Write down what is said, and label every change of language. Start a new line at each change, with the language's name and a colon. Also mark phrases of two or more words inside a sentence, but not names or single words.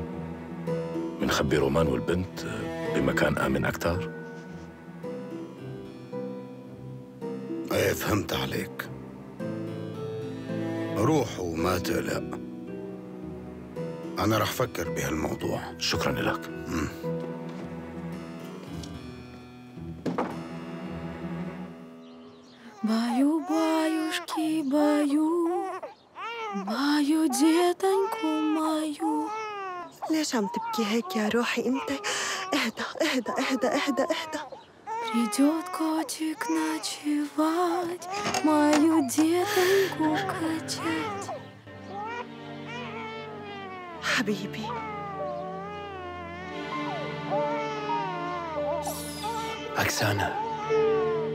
Arabic: منخبي رومان والبنت بمكان آمن أكتر؟ ايه فهمت عليك. روح وما تقلق، أنا رح فكر بهالموضوع. شكراً لك.
Russian: Баю, баюшки, баю, баю детоньку мою.
Arabic: ليش عم تبكي هيك يا روحي انت؟ اهدى اهدى اهدى اهدى اهدى.
Russian: Придет котик ночевать, мою детоньку качать.
Arabic: حبيبي أكسانا